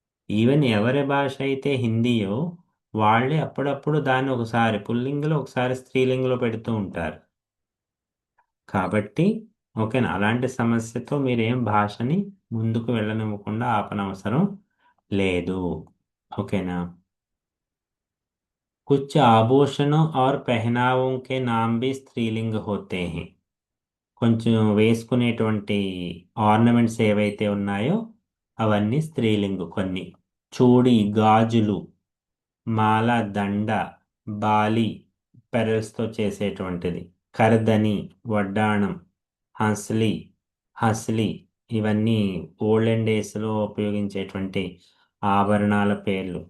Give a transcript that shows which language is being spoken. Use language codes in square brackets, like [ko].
[te] Even ఎవరి భాష అయితే హిందీయో వాళ్ళే అప్పుడప్పుడు దాన్ని ఒకసారి పుల్లింగులో ఒకసారి స్త్రీలింగులో పెడుతూ ఉంటారు. కాబట్టి ఓకేనా, అలాంటి సమస్యతో మీరేం భాషని ముందుకు వెళ్ళనివ్వకుండా ఆపనవసరం లేదు. ఓకేనా? [hi] कुछ आभूषणों और पहनावों के नाम भी स्त्रीलिंग होते हैं. [te] కొంచెం వేసుకునేటువంటి ఆర్నమెంట్స్ ఏవైతే ఉన్నాయో అవన్నీ స్త్రీలింగు కొన్ని. చూడి, గాజులు, మాల, దండ, బాలి, పెరల్స్తో చేసేటువంటిది, కర్దని, వడ్డాణం, హంస్లీ, హస్లీ, ఇవన్నీ ఓల్డెన్ డేస్లో ఉపయోగించేటువంటి ఆభరణాల పేర్లు.